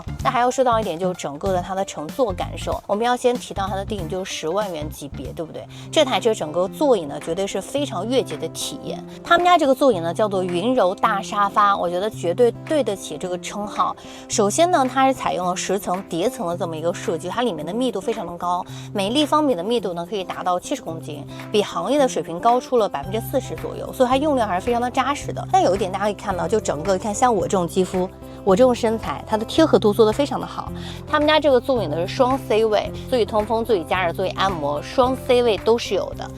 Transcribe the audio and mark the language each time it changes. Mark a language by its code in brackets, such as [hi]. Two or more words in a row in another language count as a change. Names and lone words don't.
[zh] 那還要說到一點，就是整個的它的乘坐感受，我們要先提到它的定義就是10萬元級別，對不對？這台車整個座椅呢，絕對是非常越界的體驗。他們家這個座椅呢叫做雲柔大沙發，我覺得絕對對得起這個稱號。首先呢，它是採用了10層疊層的這麼一個設計，它裡面的密度非常的高，每立方米的密度呢可以達到70公斤，比行業的水平高出了40%左右，所以它用料還是非常的扎實的。但有一點大家可以看到，就整個你看像我這種肌膚，我這種身材，它的貼合度做得非常的好。他們家這個座椅呢是雙 C 位，座椅通風、座椅加熱、座椅按摩，雙 C 位都是有的。